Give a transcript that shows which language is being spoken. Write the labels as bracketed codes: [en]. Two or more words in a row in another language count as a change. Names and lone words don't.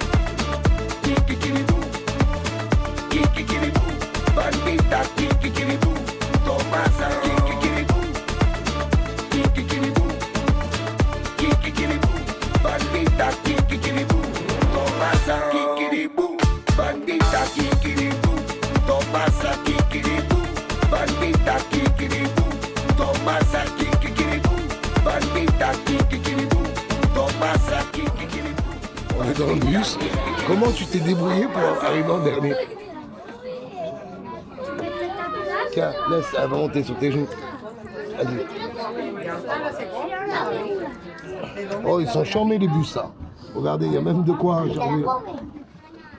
[fr] kikiribou, kikiribou, bandita kikiribou, Tomasa kikiribou, kikiribou, kikiribou, bandita kikiribou, Tomasa kikiribou, bandita kikiribou, Tomasa kikiribou, bandita kikiribou, Tomasa kikiribou, bandita kikiribou, Tomasa kikiribou. On est dans le bus. Comment tu t'es débrouillé pour arriver en dernier? Tiens, laisse, elle va monter sur tes genoux. Vas-y. Oh, ils sont charmés les bus, ça. Regardez, il y a même de quoi charmer.